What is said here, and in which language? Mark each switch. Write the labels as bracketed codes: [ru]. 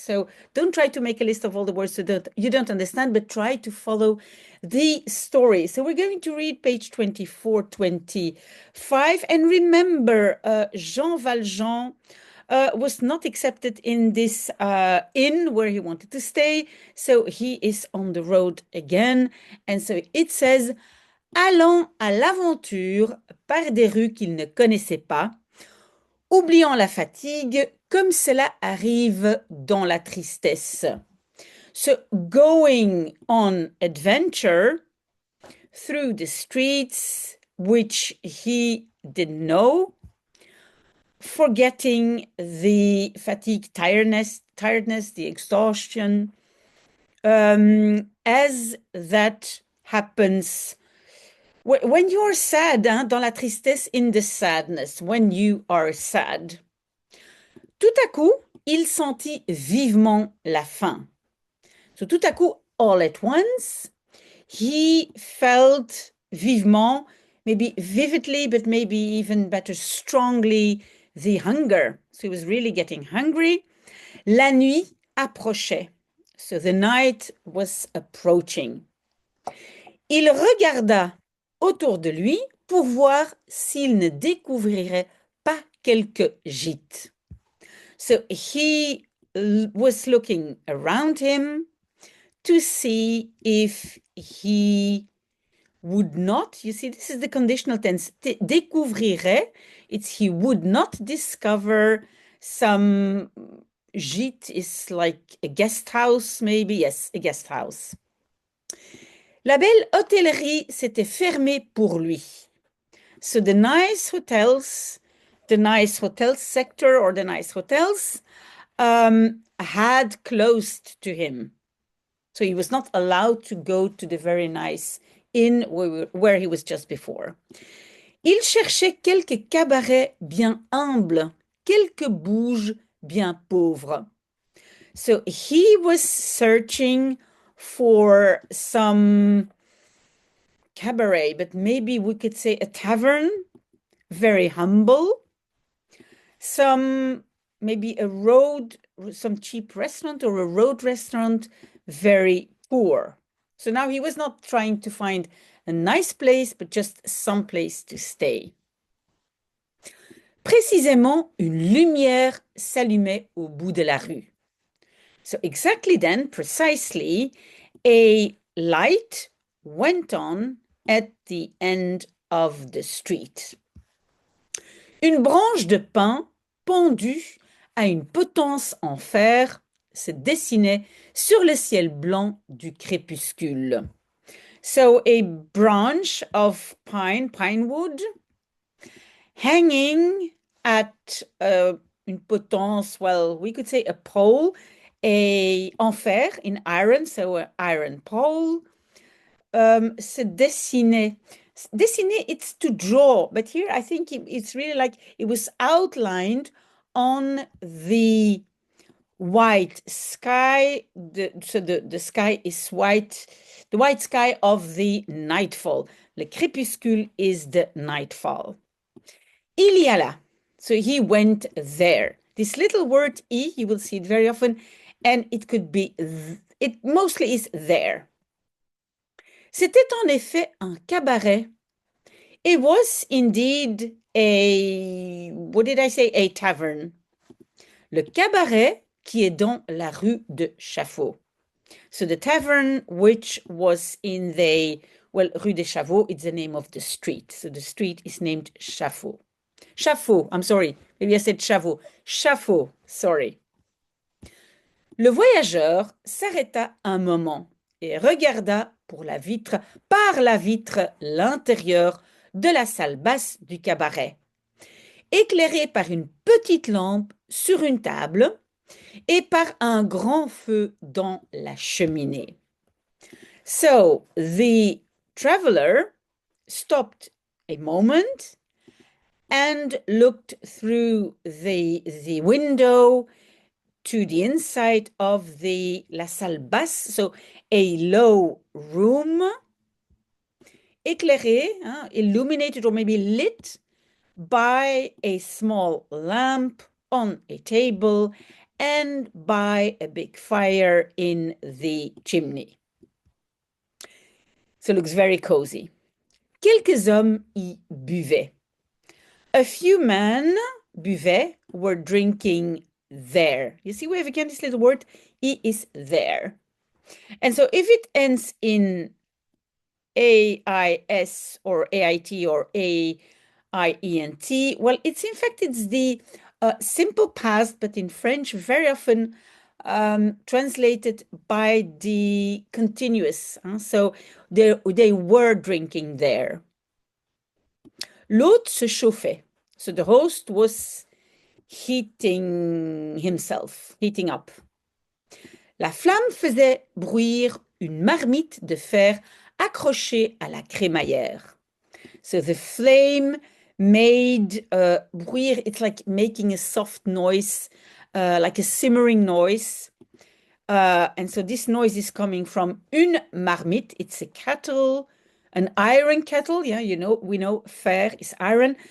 [en] So don't try to make a list of all the words that you don't understand, but try to follow the story. So we're going to read page 24, 25. And remember, Jean Valjean was not accepted in this inn where he wanted to stay. So he is on the road again. [fr] And so it says, allant à l'aventure par des rues qu'il ne connaissait pas, oubliant la fatigue comme cela arrive dans la tristesse. [en] So going on adventure through the streets which he didn't know, forgetting the fatigue, tiredness, the exhaustion, as that happens when you're sad, [fr] hein, dans la tristesse, [en] in the sadness, when you are sad. [fr] Tout à coup, il sentit vivement la faim. [en] So [fr] tout à coup, [en] all at once, he felt vivement, maybe vividly, but maybe even better, strongly, the hunger. So he was really getting hungry. [fr] La nuit approchait. [en] So the night was approaching. [fr] Il regarda autour de lui pour voir s'il ne découvrirait pas quelques gîtes. [en] So he was looking around him to see if he would not, you see, this is the conditional tense, découvrirait, it's he would not discover some gîte is like a guest house, maybe, yes, a guest house. [fr] La belle hôtellerie s'était fermée pour lui. [en] So the nice hotels sector or the nice hotels had closed to him. So he was not allowed to go to the very nice inn where he was just before. [fr] Il cherchait quelques cabarets bien humbles, quelques bouges bien pauvres. [en] So he was searching for some cabaret, but maybe we could say a tavern, very humble. Maybe some cheap restaurant or a road restaurant, very poor. So now he was not trying to find a nice place, but just some place to stay. [fr] Précisément, une lumière s'allumait au bout de la rue. [en] So exactly then, precisely, a light went on at the end of the street. [fr] Une branche de pin pendue à une potence en fer se dessinait sur le ciel blanc du crépuscule. [en] So a branch of pine wood, hanging at [fr] une potence, [en] well, we could say a pole, [fr] en fer, [en] in iron, so an iron pole, [fr] se dessinait. [en] Dessiner, it's to draw, but here I think it's really like it was outlined on the white sky. The sky is white, the white sky of the nightfall. [fr] Le crépuscule [en] is the nightfall. [fr] Il y alla. [en] So he went there. This little word "y," you will see it very often, and it could be, it mostly is there. [fr] C'était en effet un cabaret. [en] It was indeed what did I say? A tavern. [fr] Le cabaret qui est dans la rue de Chaffaut. [en] So the tavern which was in the, well, Rue des Chavots, it's the name of the street. So the street is named Chaffaut. Chaffaut, I'm sorry. Maybe I said Chavot. Chaffaut, sorry. [fr] Le voyageur s'arrêta un moment et regarda par la vitre l'intérieur de la salle basse du cabaret. éclairé par une petite lampe sur une table et par un grand feu dans la cheminée. [en] So the traveler stopped a moment and looked through the window to the inside of [fr] la salle basse, [en] so a low room, éclairé, illuminated or maybe lit by a small lamp on a table and by a big fire in the chimney. So it looks very cozy. [fr] Quelques hommes y buvaient. [en] A few men buvaient, were drinking there. You see, we have again this little word, he is there. And so if it ends in AIS or AIT or AIENT, well, it's in fact, it's the simple past, but in French, very often translated by the continuous. So they were drinking there. [fr] L'hôte se chauffait. [en] So the host was heating himself, heating up. [fr] La flamme faisait bruire une marmite de fer accrochée à la crémaillère. [en] So the flame made bruire, it's like making a soft noise, like a simmering noise. And so this noise is coming from [fr] une marmite. [en] It's a kettle, an iron kettle. Yeah, you know, we know fer is iron.